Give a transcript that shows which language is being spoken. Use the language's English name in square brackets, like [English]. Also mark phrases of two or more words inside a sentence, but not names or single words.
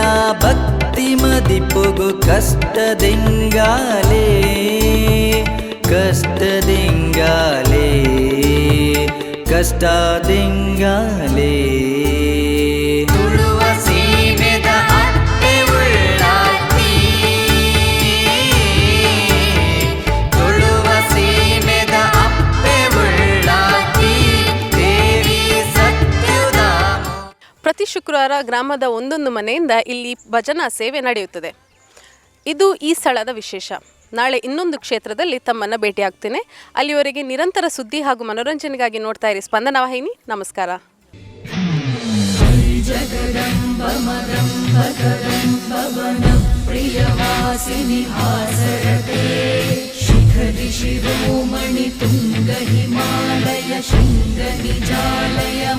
[Tulu] ಭಕ್ತಿ ಮದಿಪುಗು ಕಷ್ಟದಿಂಗಾಲೇ ಕಷ್ಟದಿಂಗಾಲೇ ಕಷ್ಟದಿಂಗಾಲೇ ತುಳುವ ಸೀಮೆದ ಅಪ್ಪೆ ಉಳ್ಳಾತಿ ತುಳುವ ಸೀಮೆದ ಅಪ್ಪೆ ಉಳ್ಳಾತಿ ದೇವಿ ಸತ್ಯುಧಾಮ. [Kannada] ಪ್ರತಿ ಶುಕ್ರವಾರ ಗ್ರಾಮದ ಒಂದೊಂದು ಮನೆಯಿಂದ ಇಲ್ಲಿ ಭಜನಾ ಸೇವೆ ನಡೆಯುತ್ತದೆ. ಇದು ಈ ಸ್ಥಳದ ವಿಶೇಷ. ನಾಳೆ ಇನ್ನೊಂದು ಕ್ಷೇತ್ರದಲ್ಲಿ ತಮ್ಮನ್ನು ಭೇಟಿಯಾಗ್ತೇನೆ. ಅಲ್ಲಿವರೆಗೆ ನಿರಂತರ ಸುದ್ದಿ ಹಾಗೂ ಮನೋರಂಜನೆಗಾಗಿ ನೋಡ್ತಾ ಇರಿ ಸ್ಪಂದನ ವಾಹಿನಿ. ನಮಸ್ಕಾರ. [Sanskrit] प्रियवासिनि हासरते शिखरि शिरोमणि तुङ्ग हिमालय शृङ्ग निजालय